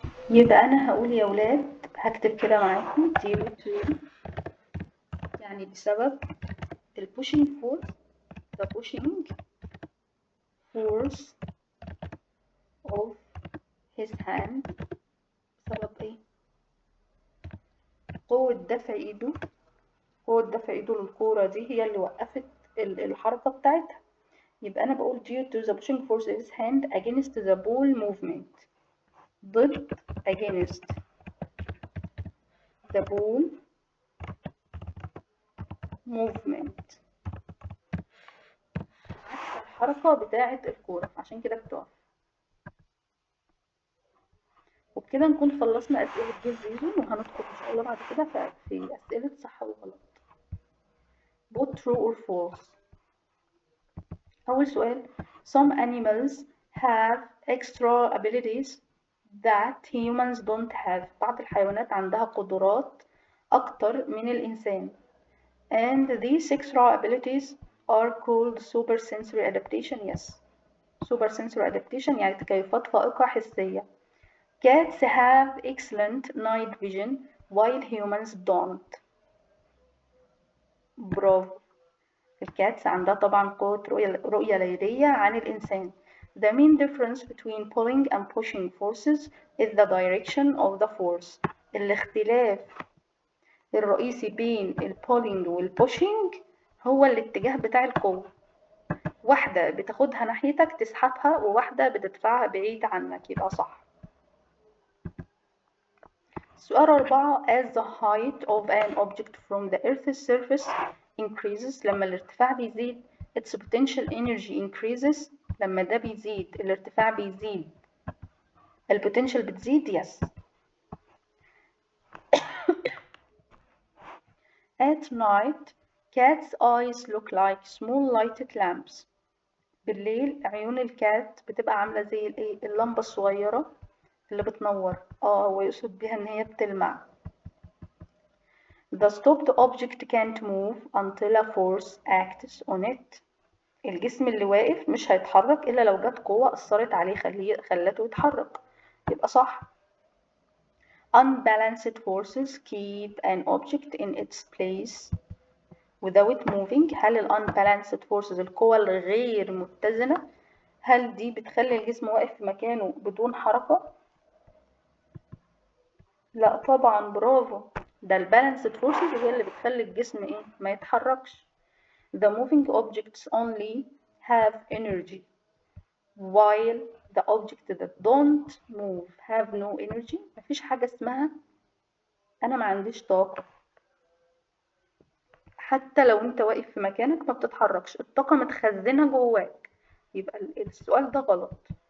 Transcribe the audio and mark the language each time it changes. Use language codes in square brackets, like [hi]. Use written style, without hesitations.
[ar] يبقى أنا هقول يا ولاد هكتب كده معاكم [en] due to [ar] يعني بسبب [en] pushing force the pushing force of his hand [ar] بسبب قوة دفع ايده للكورة دي هي اللي وقفت الحركة بتاعتها. يبقى أنا بقول [en] due to the pushing force of his hand against the ball movement [ar] ضد [en] against the ball movement [ar] عكس الحركة بتاعة الكورة عشان كده بتقف. وبكده نكون خلصنا أسئلة [en] give reason [ar] وهندخل إن شاء الله بعد كده في أسئلة صح وغلط [en] both true or false. [ar] أول سؤال [en] some animals have extra abilities that humans don't have. [ar] بعض الحيوانات عندها قدرات أكتر من الإنسان [en] and these extra abilities are called supersensory adaptation. Yes supersensory adaptation [ar] يعني تكيفات فائقة حسية. [en] Cats have excellent night vision while humans don't. [ar] برافو الكاتس عندها طبعا قوة رؤية ليلية عن الإنسان [en] The main difference between pulling and pushing forces is the direction of the force. [ar] الاختلاف الرئيسي بين ال pulling وال pushing هو الاتجاه بتاع القوة. واحدة بتاخدها ناحيتك تسحبها وواحدة بتدفعها بعيد عنك، يبقى صح. [en] سؤال 4 as the height of an object from the earth's surface increases [ar] لما الارتفاع بيزيد [en] its potential energy increases [ar] لما ده بيزيد الارتفاع بيزيد البوتنشال بتزيد [en] yes. At night cat's eyes look like small lighted lamps. [ar] بالليل عيون الكات بتبقى عاملة زي الايه اللمبة الصغيرة اللي بتنور ويقصد بيها ان هي بتلمع. [en] The stopped object can't move until a force acts on it. [ar] الجسم اللي واقف مش هيتحرك إلا لو جت قوة أثرت عليه خلته يتحرك، يبقى صح. [en] Unbalanced forces keep an object in its place without moving. [ar] هل ال [en] unbalanced forces [ar] القوى الغير متزنة هل دي بتخلي الجسم واقف في مكانه بدون حركة؟ لا طبعا، برافو، ده ال [en] balanced forces [ar] هي اللي بتخلي الجسم ايه ما يتحركش. [en] The moving objects only have energy while the objects that don't move have no energy. [ar] مفيش حاجة اسمها أنا ما عنديش طاقة. حتى لو أنت واقف في مكانك ما بتتحركش، الطاقة متخزنة جواك، يبقى السؤال ده غلط.